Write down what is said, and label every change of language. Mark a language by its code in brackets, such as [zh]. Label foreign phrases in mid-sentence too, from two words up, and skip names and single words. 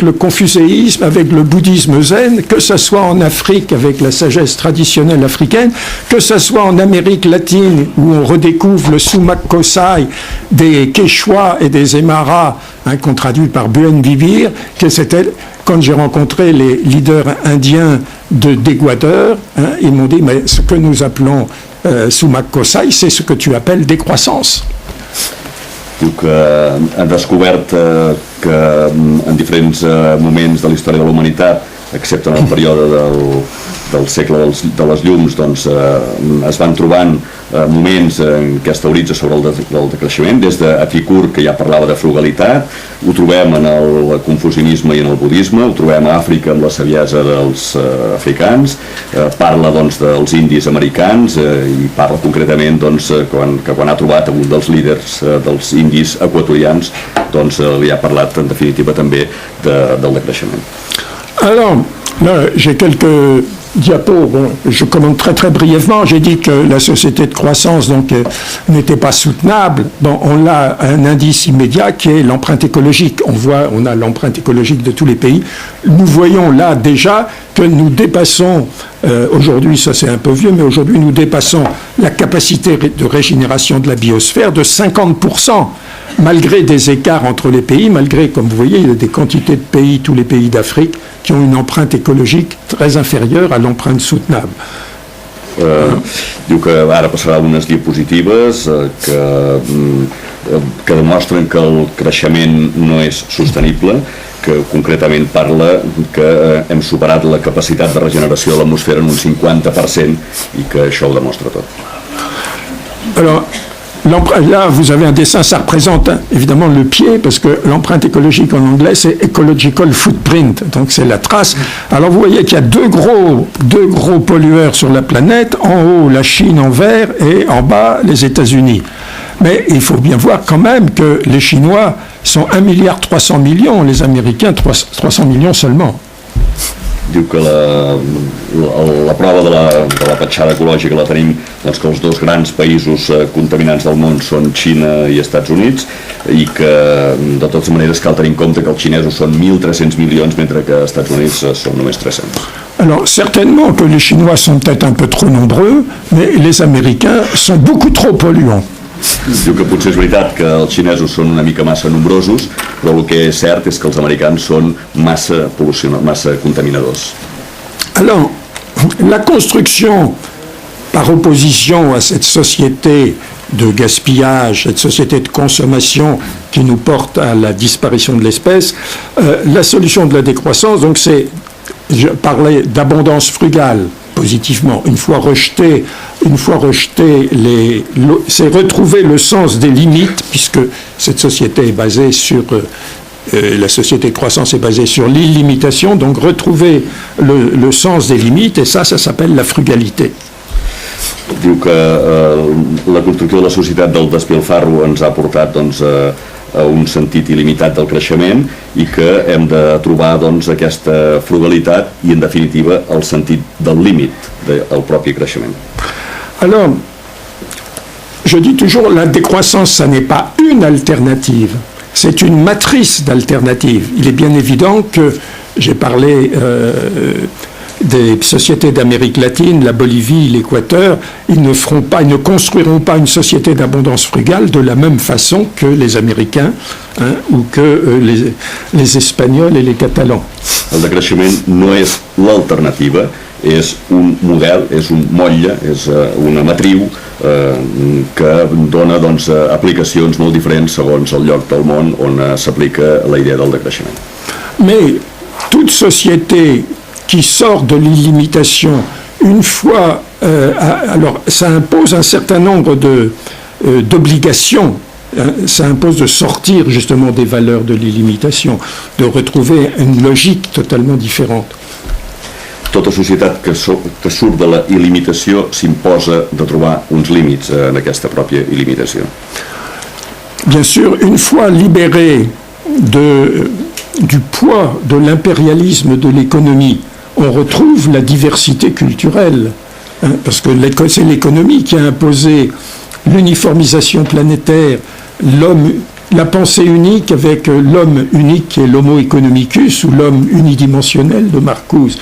[fr] le confucéisme, avec le bouddhisme zen, que ce soit en Afrique avec la sagesse traditionnelle africaine, que ce soit en Amérique latine où on redécouvre le [qu] sumak kosai [fr] des Quechua et des Aymara, qu'on traduit par [es] Buen Vivir, [fr] que c'était, quand j'ai rencontré les leaders indiens d'Équateur, ils m'ont dit, mais ce que nous appelons [qu] sumak kosai, [fr] c'est ce que tu appelles décroissance. [ca] Diu que han descobert que en diferents moments de la història de la humanitat, excepte en el període del segle de les llums, doncs, es van trobant moments en què es teoritza sobre el decreixement, des d'Epicur, que ja parlava de frugalitat, ho trobem en el confucianisme i en el budisme, ho trobem a Àfrica amb la saviesa dels africans, parla doncs, dels indis americans i parla concretament doncs, que quan ha trobat un dels líders dels indis equatorians, doncs, li ha parlat en definitiva també del decreixement. [fr] Alors, là, j'ai quelques diapos. Bon, je commente très très brièvement. J'ai dit que la société de croissance donc n'était pas soutenable. Bon, on a un indice immédiat qui est l'empreinte écologique. On a l'empreinte écologique de tous les pays. Nous voyons là déjà que nous dépassons, aujourd'hui, ça c'est un peu vieux, mais aujourd'hui nous dépassons la capacité de régénération de la biosphère de 50%. Malgré des écarts entre les pays, malgré, comme vous voyez, il y a des quantités de pays, tous les pays d'Afrique, qui ont une empreinte écologique très inférieure à l'empreinte soutenable. [ca] Diu que ara passarà unes diapositives que demostren que el creixement no és sostenible, que concretament parla que hem superat la capacitat de regeneració de l'atmosfera en un 50% i que això ho demostra tot. [fr] Alors, là, vous avez un dessin, ça représente évidemment le pied, parce que l'empreinte écologique en anglais, c'est [en] ecological footprint, [fr] donc c'est la trace. Alors vous voyez qu'il y a deux gros pollueurs sur la planète, en haut la Chine en vert et en bas les États-Unis. Mais il faut bien voir quand même que les Chinois sont 1,3 milliard, les Américains 300 millions seulement. [ca] Diu que la prova de la petjada ecològica la tenim, doncs, que els dos grans països contaminants del món són Xina i Estats Units, i que de totes maneres cal tenir en compte que els xinesos són 1.300 milions mentre que els Estats Units són només 300. [fr] Alors certainement que les Chinois sont peut-être un peu trop nombreux, mais les Américains sont beaucoup trop polluants. [ca] Diu que potser és veritat que els xinesos són una mica massa nombrosos, però el que és cert és que els americans són massa contaminadors. [fr] Alors, la construction, par opposition à cette société de gaspillage, cette société de consommation qui nous porte à la disparition de l'espèce, la solution de la décroissance, donc c'est, je parlais d'abondance frugale, positivement, une fois rejeté c'est retrouver le sens des limites, puisque cette société est basée sur la société de croissance est basée sur l'illimitation, donc retrouver le sens des limites, et ça s'appelle la frugalité. [ca] Diu que la construcció de la societat del despilfarro ens ha portat doncs, a un sentit il·limitat del creixement i que hem de trobar doncs, aquesta frugalitat i, en definitiva, el sentit del límit del propi creixement. [fr] Alors, je dis toujours, la décroissance, ça n'est pas une alternative, c'est une matrice d'alternatives. Il est bien évident que j'ai parlé des sociétés d'Amérique latine, la Bolivie, l'Équateur, ils ne construiront pas une société d'abondance frugale de la même façon que les Américains ou que les Espagnols et les Catalans. [ca] El decreixement no és l'alternativa, és un model, és un motlle, és una matriu que dona doncs, aplicacions molt diferents segons el lloc del món on s'aplica la idea del decreixement. [fr] Mais toute société qui sort de l'illimitation, une fois, alors ça impose un certain nombre d'obligations. Ça impose de sortir justement des valeurs de l'illimitation, de retrouver une logique totalement différente. [ca] Tota societat que surt de la il·limitació s'imposa de trobar uns límits en aquesta pròpia il·limitació. [fr] Bien sûr, une fois libéré du poids de l'impérialisme de l'économie, on retrouve la diversité culturelle, parce que c'est l'économie qui a imposé l'uniformisation planétaire, la pensée unique avec l'homme unique qui est l' [la] homo economicus [fr] ou l'homme unidimensionnel de Marcuse.